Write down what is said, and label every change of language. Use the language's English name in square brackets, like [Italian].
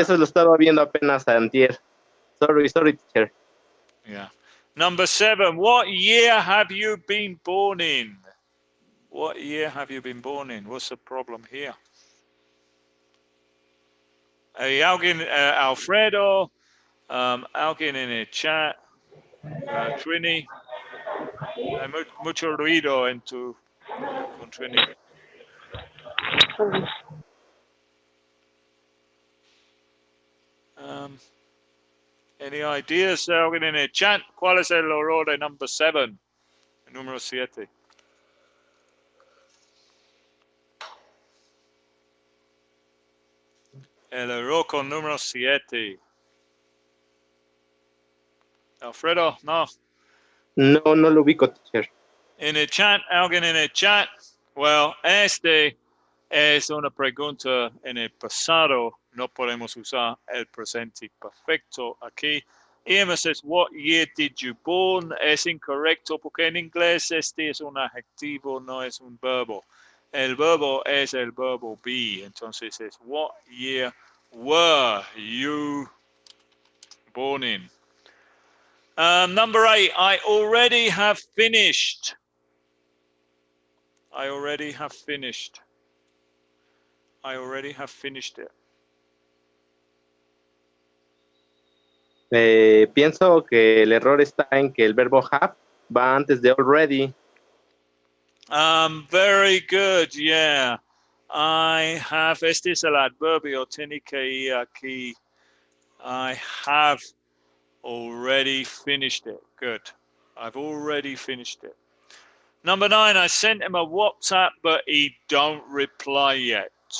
[Spanish] eso lo estaba viendo apenas antier. [English] Sorry, teacher. Yeah. Number 7, what year have you been born in? What year have you been born in? What's the problem here? [Spanish] Alguien, Alfredo, alguien en el chat, Trini. Hay mucho ruido en con Trini. [English] Any ideas, [Spanish] alguien en el chat? ¿Cuál es el error de number 7? El número 7. El error con número 7. Alfredo, no. No, no lo ubico, teacher. En el chat, alguien en el chat. Well, este es una pregunta en el pasado. No podemos usar el presente perfecto aquí. [English] Emma says, what year did you born? [Spanish] Es incorrecto porque en inglés este es un adjetivo, no es un verbo. El verbo es el verbo be. Entonces es, [English] what year were you born in? Number 8, I already have finished. I already have finished. I already have finished it. [Spanish] Pienso que el error está en que el verbo have va antes de already. [English] Very good, yeah. I have, [Spanish] este es el adverbio, tiene que ir aquí. [English] I have already finished it. Good. I've already finished it. Number 9, I sent him a WhatsApp, but he don't reply yet.